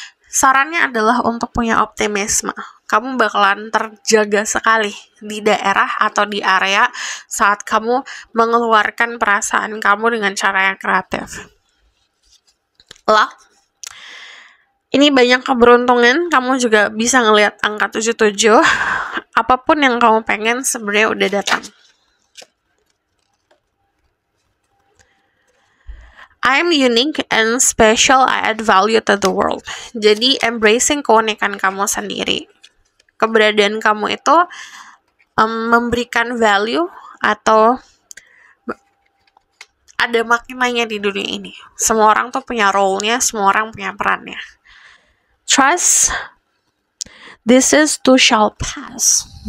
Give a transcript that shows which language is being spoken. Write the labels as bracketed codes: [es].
[id] Sarannya adalah untuk punya optimisme. Kamu bakalan terjaga sekali di daerah atau di area saat kamu mengeluarkan perasaan kamu dengan cara yang kreatif. Lah. Ini banyak keberuntungan, kamu juga bisa ngelihat angka 77. Apapun yang kamu pengen sebenarnya udah datang. [en] I'm unique and special, I add value to the world. [id] Jadi embracing keunikan kamu sendiri. Keberadaan kamu itu memberikan value atau ada maknanya di dunia ini. Semua orang tuh punya role-nya, semua orang punya perannya. [en] Trust, this is too shall pass.